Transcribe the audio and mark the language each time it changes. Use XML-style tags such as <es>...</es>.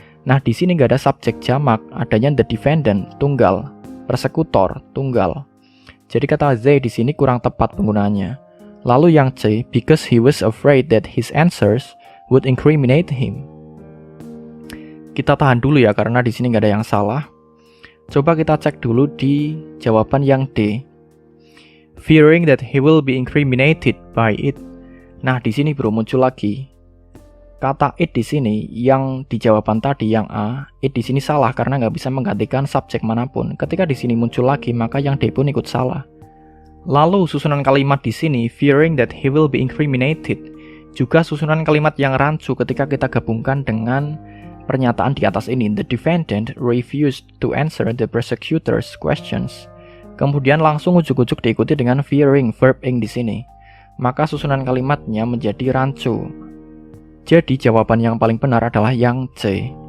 <id>Nah, di sini nggak ada subjek jamak, adanya the defendant, tunggal, persekutor, tunggal. Jadi kata they di sini kurang tepat penggunaannya. Lalu yang C,</id> <en>because he was afraid that his answers would incriminate him.</en> <id>Kita tahan dulu ya karena di sini nggak ada yang salah. Coba kita cek dulu di jawaban yang D.</id> <en>Fearing that he will be incriminated by it.</en> <id>Nah, di sini bro muncul lagi. Kata it di sini yang di jawaban tadi yang A, it di sini salah karena nggak bisa menggantikan subjek manapun. Ketika di sini muncul lagi, maka yang D pun ikut salah. Lalu susunan kalimat di sini,</id> <en>fearing that he will be incriminated,</en> <id>juga susunan kalimat yang rancu ketika kita gabungkan dengan pernyataan di atas ini.</id> <en>The defendant refused to answer the prosecutor's questions.</en> <id>Kemudian langsung ujuk-ujuk diikuti dengan fearing, verb ing di sini. Maka susunan kalimatnya menjadi rancu. Jadi jawaban yang paling benar adalah yang C.</id>